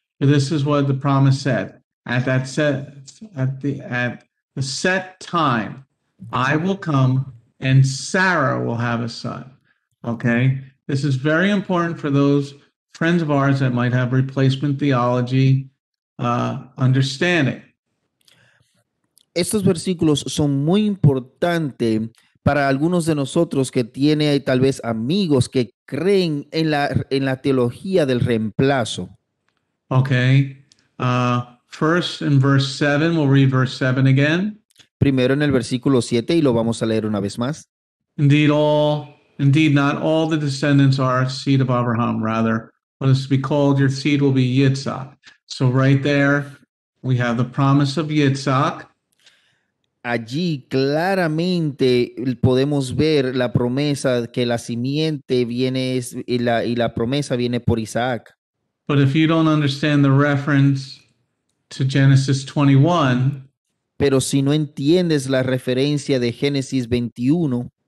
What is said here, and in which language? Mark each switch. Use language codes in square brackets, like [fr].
[en] For this is what the promise said: at the set time, I will come, and Sarah will have a son. Okay, this is very important for those friends of ours that might have replacement theology understanding. [es] Estos versículos son muy importantes para algunos de nosotros que tiene tal vez amigos que creen en la teología del reemplazo. [en] Okay, first in verse 7, we'll read verse 7 again. [es] Primero en el versículo 7 y lo vamos a leer una vez más. [en] Indeed, not all the descendants are seed of Abraham. Rather, what is to be called your seed will be Yitzhak. So right there, we have the promise of Yitzhak. [es] Allí claramente podemos ver la promesa que la simiente viene y la promesa viene por Isaac. [en] But if you don't understand the reference to Genesis 21, [es] pero si no entiendes la referencia de Génesis 21,